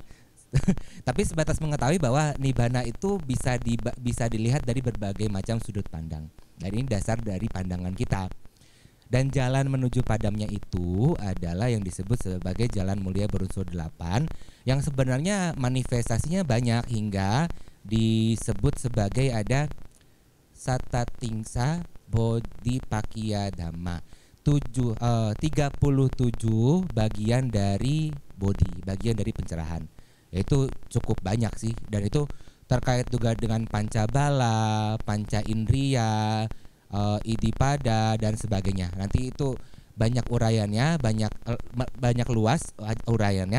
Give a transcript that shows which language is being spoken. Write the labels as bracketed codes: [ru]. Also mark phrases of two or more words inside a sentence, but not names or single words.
[id] Tapi sebatas mengetahui bahwa nibbana itu bisa dilihat dari berbagai macam sudut pandang. Dan ini dasar dari pandangan kita. Dan jalan menuju padamnya itu adalah yang disebut sebagai jalan mulia berunsur 8, yang sebenarnya manifestasinya banyak hingga disebut sebagai ada [pi] satatingsa bodhipakkhya dhamma, [id] 37 bagian dari bodhi, bagian dari pencerahan. Itu cukup banyak sih, dan itu terkait juga dengan pancabala, [pi] panca indriya, [id] idipada dan sebagainya. Nanti itu banyak uraiannya, banyak luas uraiannya.